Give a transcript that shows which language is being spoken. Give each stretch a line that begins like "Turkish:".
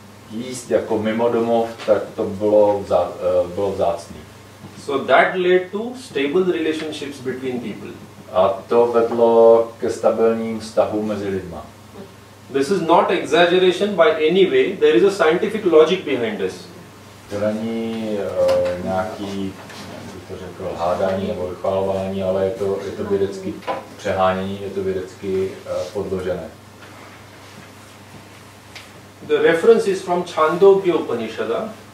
Czech: Jíst jako mimo domov, tak to bylo vzácné.
English: So that led to stable relationships between people.
Czech: A to vedlo ke stabilním vztahům mezi lidma.
English: This is not exaggeration by any way. There is a scientific logic behind this.
Czech: To není nějaký, jak bych to řekl, hádání nebo vychvalování, ale je to vědecky přehánění, je to vědecky podložené.
English: The reference is from Chandogya Upanishada.